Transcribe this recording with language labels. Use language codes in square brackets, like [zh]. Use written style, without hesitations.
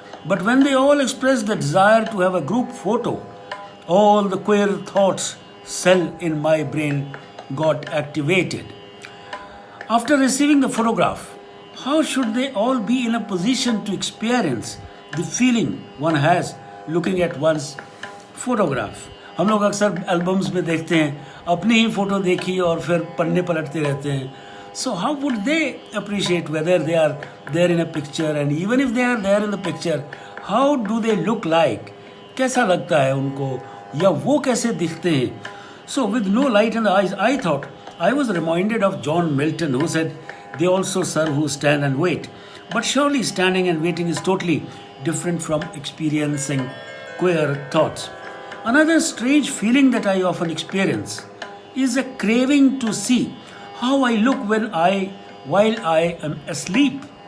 [en] But when they all expressed the desire to have a group photo, all the queer thoughts cell in my brain got activated. After receiving the photograph, how should they all be in a position to experience the feeling one has looking at one's photograph? [hi] हम लोग अक्सर albums में देखते हैं अपनी ही photo देखी और फिर पन्ने पलटते रहते हैं. [en] So how would they appreciate whether they are there in a picture, and even if they are there in the picture, how do they look like? [hi] कैसा लगता है उनको या वो कैसे दिखते हैं? [en] So with no light in the eyes, I thought I was reminded of John Milton, who said, "They also serve who stand and wait." But surely standing and waiting is totally different from experiencing queer thoughts. Another strange feeling that I often experience is a craving to see how I look while I am asleep.